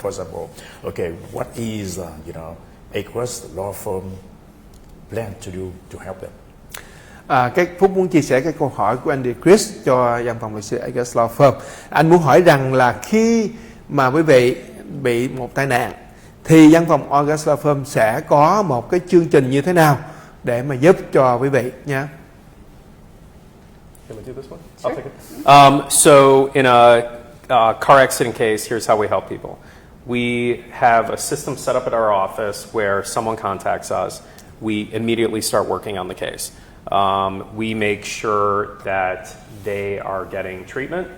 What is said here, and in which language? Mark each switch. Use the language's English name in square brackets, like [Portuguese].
[English] First of all, okay, what is Acres law firm plan to do to help them? [Vietnamese] Cái Phúc muốn chia sẻ cái câu hỏi của Andy Chris cho văn phòng luật sư Acres Law Firm. Anh muốn hỏi rằng là khi mà quý vị bị một tai nạn thì văn phòng Acres Law Firm sẽ có một cái chương trình như thế nào để mà giúp cho quý vị nha. [English] Can we do this one? Sure. I'll take it. So in a car accident case, here's how we help people. We have a system set up at our office where someone contacts us. We immediately start working on the case. We make sure that they are getting treatment.